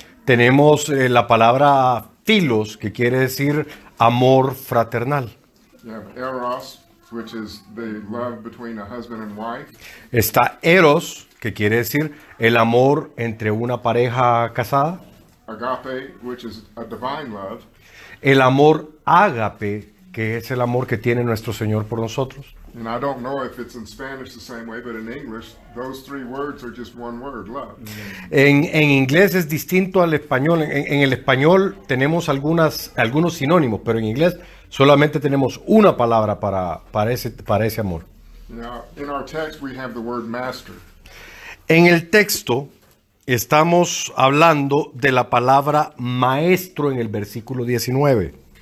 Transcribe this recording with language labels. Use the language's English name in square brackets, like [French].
[Spanish] Tenemos la palabra philos, que quiere decir amor fraternal. [English] You have eros, which is the love between a husband and wife. [Spanish] Está eros, que quiere decir el amor entre una pareja casada. [English] Agape, which is a divine love. [Spanish] El amor ágape, que es el amor que tiene nuestro Señor por nosotros. [English] And I don't know if it's in Spanish the same way, but in English, those three words are just one word, love. [Spanish] En inglés es distinto al español. En el español tenemos algunos sinónimos, pero en inglés solamente tenemos una palabra para ese amor. [English] Now, in our text, we have the word master. [Spanish] En el texto estamos hablando de la palabra maestro en el versículo 19.